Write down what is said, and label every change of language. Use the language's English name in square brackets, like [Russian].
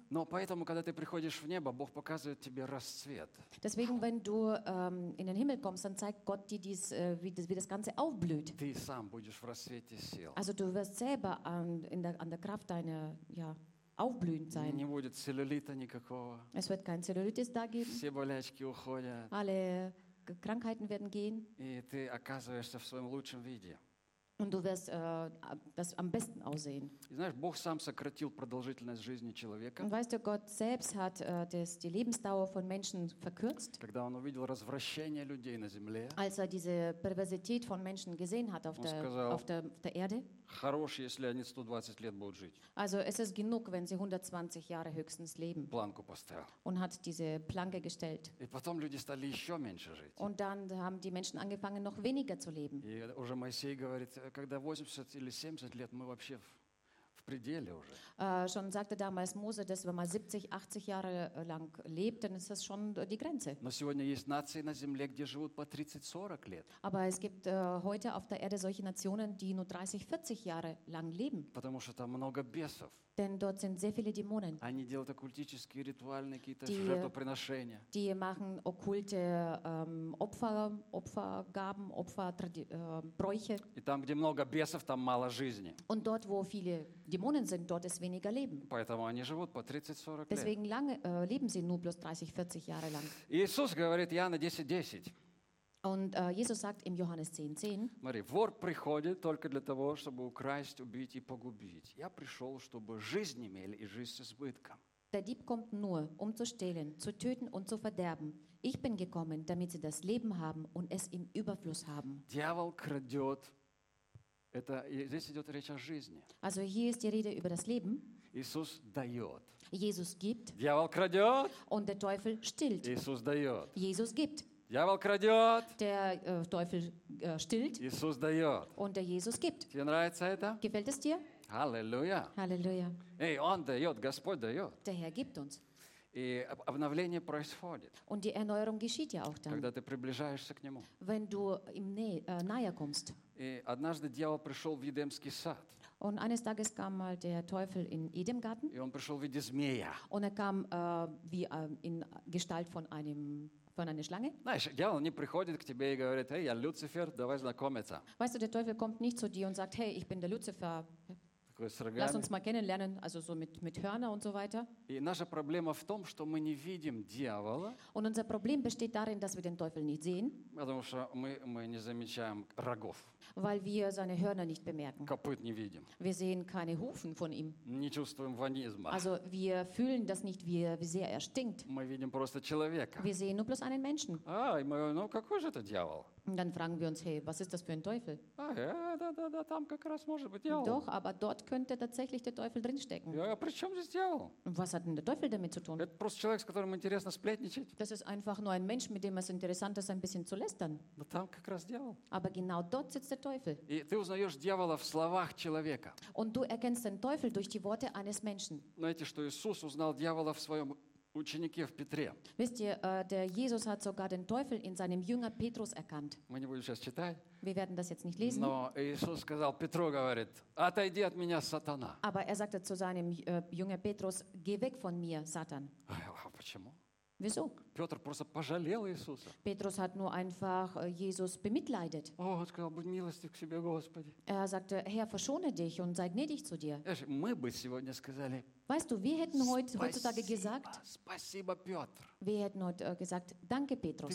[Russian] Но поэтому, когда ты приходишь в небо, Бог показывает тебе расцвет. [German] Deswegen, wenn du in den Himmel kommst, dann zeigt Gott dir dies, wie das Ganze aufblüht. [Russian] Ты сам будешь в расцвете сил. [German] Also du wirst selber an der Kraft deiner aufblühend sein. [Russian] Не будет целлюлита никакого. [German] Es wird kein Cellulitis da geben. [Russian] Все болячки уходят. [German] Alle Krankheiten werden gehen. [Russian] И ты оказываешься в своем лучшем виде. [German] Und du wirst das am besten aussehen. [Russian] И знаешь, Бог сам сократил продолжительность жизни человека. [German] Und weißt du, Gott selbst hat die Lebensdauer von Menschen verkürzt. [Russian] Когда он увидел развращение людей на земле. [German] Als er diese Perversität von Menschen gesehen hat auf der Erde. [Russian] Хорош, если они 120 лет будут жить. [German] Also es ist genug, wenn sie 120 Jahre höchstens leben. [Russian] Планку поставил. [German] Und hat diese Planke gestellt. [Russian] И потом люди стали еще меньше жить. [German] Und dann haben die Menschen angefangen, noch weniger zu leben. [Russian] И уже Моисей говорит, когда 80 или 70 лет, мы вообще в пределе уже. [German] Schon sagte damals Mose, dass wenn man 70-80 Jahre lang lebt, dann ist das schon die Grenze. [Russian] Но сегодня есть нации на земле, где живут по 30-40 лет. [German] Aber es gibt heute auf der Erde solche Nationen, die nur 30-40 Jahre lang leben. [Russian] Потому что там много бесов. [German] Denn dort sind sehr viele Dämonen. [Russian] Они делают оккультические ритуальные какие-то жертвоприношения. [German] Die machen okkulte Opfergaben, Opferbräuche. [Russian] И там, где много бесов, там мало жизни. [German] Und dort, wo viele Dämonen sind, dort ist weniger Leben. [Russian] Поэтому они живут по 30-40 лет. [German] Deswegen lange leben sie nur bloß 30-40 Jahre lang. [Russian] Иисус говорит, Иоанна 10:10. [German] Und Jesus sagt im Johannes 10:10. [Russian] Смотри, вор приходит только для того, чтобы украсть, убить и погубить. Я пришел, чтобы жизнь имели и жизнь с избытком. [German] Der Dieb kommt nur, zu stehlen, zu töten und zu verderben. Ich bin gekommen, damit sie das Leben haben und es im Überfluss haben. [Russian] Дьявол крадет. Это здесь идет речь о жизни. [German] Also hier ist die Rede über das Leben. [Russian] Иисус дает. [German] Jesus gibt. [Russian] Дьявол крадет. [German] Und der Teufel stillt. [Russian] Иисус дает. [German] Jesus gibt. [Russian] Дьявол крадет. [German] Der Teufel stillt. [Russian] Иисус дает. [German] Und der Jesus gibt. [Russian] Тебе нравится это? [German] Gefällt es dir? [Russian] Halleluja. [German] Halleluja. [Russian] Эй, он дает, Господь дает. [German] Der Herr gibt uns. [Russian] И обновление происходит. [German] Und die Erneuerung geschieht ja auch dann. [Russian] Когда ты приближаешься к нему. [German] Wenn du ihm näher kommst. [Russian] И однажды дьявол пришел в Едемский сад. [German] Und eines Tages kam mal der Teufel in Edemgarten. [Russian] И он пришел в виде змея. [German] Und er kam wie in Gestalt von einem von einer Schlange. [Russian] Знаешь, дьявол не приходит к тебе и говорит: "Эй, я Люцифер, давай знакомиться." [German] Weißt du, der Teufel kommt nicht zu dir und sagt: "Hey, ich bin der Luzifer." Lass uns mal kennenlernen, also so mit Hörner und so weiter. [Russian] И наша проблема в том, что мы не видим дьявола. [German] Und unser Problem besteht darin, dass wir den Teufel nicht sehen. [Russian] Потому что мы не замечаем рогов. [German] Weil wir seine Hörner nicht bemerken. [Russian] Копыт не видим. [German] Wir sehen keine Hufen von ihm. [Russian] Не чувствуем вонизма. [German] Also wir fühlen das nicht, wie sehr er stinkt. [Russian] Мы видим просто человека. [German] Wir sehen nur bloß einen Menschen. [Russian] А, и мы, ну какой же это дьявол? [German] Und dann fragen wir uns, hey, was ist das für ein Teufel? Ah, ja, da, [Russian] там как раз может быть дьявол. [German] Doch, aber dort könnte tatsächlich der Teufel drinstecken. [Russian] Ja, при чем здесь дьявол? [German] Was hat denn der Teufel damit zu tun? [Russian] Это просто человек, с которым интересно сплетничать. [German] Das ist einfach nur ein Mensch, mit dem es interessant ist, ein bisschen zu lästern. [Russian] Da, там как раз дьявол. [German] Aber genau dort sitzt der Teufel. [Russian] И ты узнаешь дьявола в словах человека. [German] Und du erkennst den Teufel durch die Worte eines Menschen. [Russian] Знаете, что Иисус узнал дьявола в своем ученики в Петре. [German] Wisst ihr, der Jesus hat sogar den Teufel in seinem Jünger Petrus erkannt. [Russian] Мы не будем сейчас читать. [German] Wir werden das jetzt nicht lesen. [Russian] Но Иисус сказал, Петру говорит, отойди от меня, Сатана. [German] Aber er sagte zu seinem Jünger Petrus, geh weg von mir, Satan. [Russian] А почему? [German] Wieso? [Russian] Петр просто пожалел Иисуса. [German] Petrus hat nur einfach Jesus bemitleidet. [Russian] О, он сказал, будь милостив к себе, Господи. [German] Er sagte, Herr, verschone dich und sei gnädig zu dir. [Russian] Мы бы сегодня сказали, [German] weißt du, wir hätten heutzutage gesagt, [Russian] спасибо, Петр. [German] Wir hätten heute gesagt, danke, Petrus.